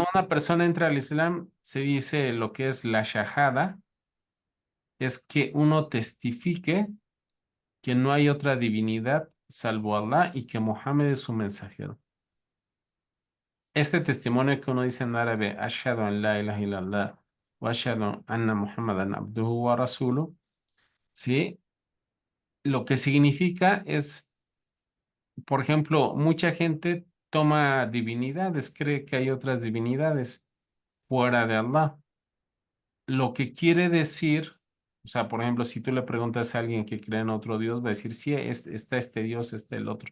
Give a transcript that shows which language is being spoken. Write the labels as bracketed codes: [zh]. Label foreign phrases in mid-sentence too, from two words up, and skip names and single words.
[es] cuando una persona entra al Islam, se dice lo que es la shahada, es que uno testifique que no hay otra divinidad salvo Allah y que Mohammed es su mensajero. Este testimonio que uno dice en árabe, [ar] أشهد أن لا إله إلا الله وأشهد أن محمدا عبده ورسوله, [es] ¿sí? Lo que significa es, por ejemplo, mucha gente toma divinidades, cree que hay otras divinidades fuera de Allah. Lo que quiere decir, o sea, por ejemplo, si tú le preguntas a alguien que cree en otro Dios, va a decir, sí, está este Dios, está el otro.